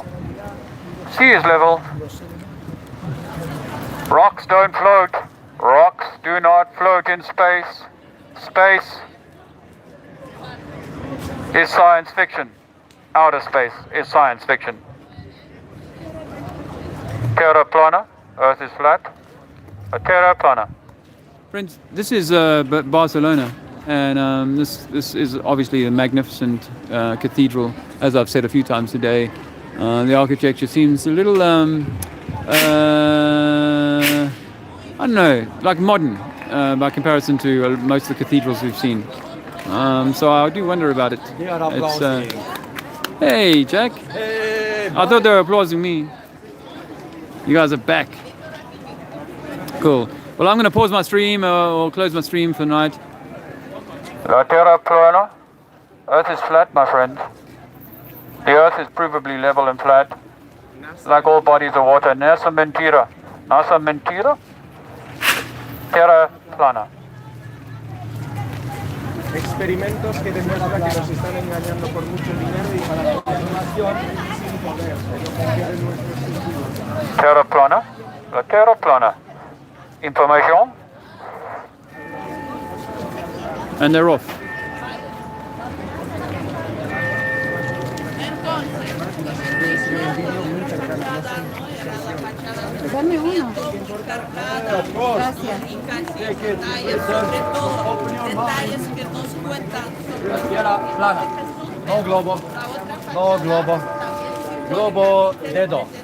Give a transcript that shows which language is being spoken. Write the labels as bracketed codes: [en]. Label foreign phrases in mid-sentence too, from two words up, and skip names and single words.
[en] Sea is level. Rocks don't float. Rocks do not float in space. Space is science fiction. Outer space is science fiction. [ca] Terra plana. [en] Earth is flat. [ca] A terra plana. [en] Friends, this is Barcelona, and this is obviously a magnificent cathedral, as I've said a few times today. The architecture seems a little, I don't know, like modern by comparison to most of the cathedrals we've seen. So I do wonder about it. It's, hey, Jack. Hey, I thought they were applauding me. You guys are back. Cool. Well, I'm going to pause my stream or close my stream for the night. [ca] La Terra plana. [en] Earth is flat, my friend. The Earth is provably level and flat, like all bodies of water. [es] NASA mentira. NASA mentira. [ca] Terra plana. [es] experimentos que demuestran que nos están engañando por mucho dinero y para la información sin poder. Que no confíen en nuestros sentidos. [ca] Terra plana. La Terra plana. [en] Information. And they're off. [es] Dame uno. Gracias. La tierra plana. No globo. No globo. Globo dedo.